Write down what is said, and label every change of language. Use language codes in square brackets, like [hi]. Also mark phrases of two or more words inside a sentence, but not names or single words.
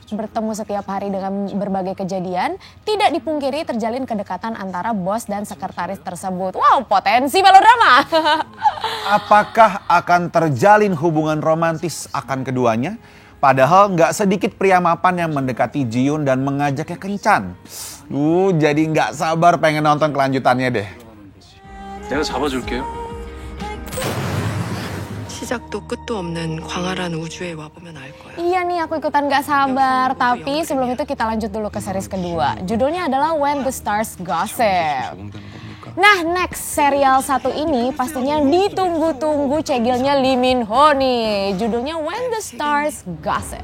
[id] Bertemu setiap hari dengan berbagai kejadian, tidak dipungkiri terjalin kedekatan antara bos dan sekretaris tersebut. Wow, potensi melodrama! Apakah akan terjalin hubungan romantis akan keduanya? Padahal nggak sedikit pria mapan yang mendekati Ji-yoon dan mengajaknya kencan. Jadi nggak sabar pengen nonton kelanjutannya deh. [ko] 내가 잡아줄게요. 시작도 끝도 없는 광활한 우주에 와보면 알 거야. [id] Iya nih, aku ikutan gak sabar. Tapi sebelum itu kita lanjut dulu ke series kedua. Judulnya adalah When the Stars Gossip. Nah, next serial satu ini pastinya ditunggu-tunggu cegilnya Lee Min-ho nih. Judulnya When the Stars Gossip.